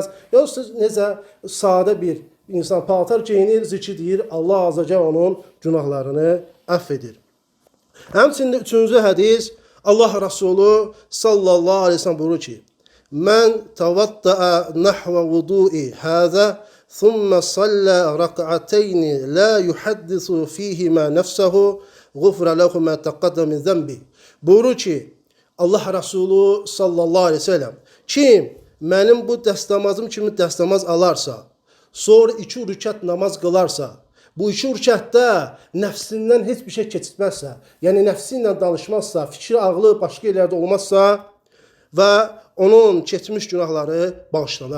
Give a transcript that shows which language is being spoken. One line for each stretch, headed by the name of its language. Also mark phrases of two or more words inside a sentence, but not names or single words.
Azerbaijani: Yoxsa necə sadə bir insan paltar geyinir, zikir deyir, Allah
Arabic: عز وجل
Azerbaijani: onun günahlarını əff edir. Həmçində üçüncü hədis, Allah Resulü
Arabic: صلى الله عليه وسلم
Azerbaijani: buyurur ki,
Arabic: من توضأ نحو وضوئي هذا ثم صلى ركعتين لا يحدث فيهما نفسه غفر له ما تقدم من ذنبه.
Azerbaijani: Buyurur ki, Allah Resulü
Arabic: صلى الله عليه وسلم
Azerbaijani: kim mənim bu dəstəmazım kimi dəstəmaz alarsa, sonra 2 rükət namaz qılarsa, bu 2 rükətdə nəfsindən heç bir şey keçirtməzsə, yəni nəfsi ilə danışmazsa, fikri ağlı başqa yerlərdə olmazsa və onun keçmiş günahları bağışlanar.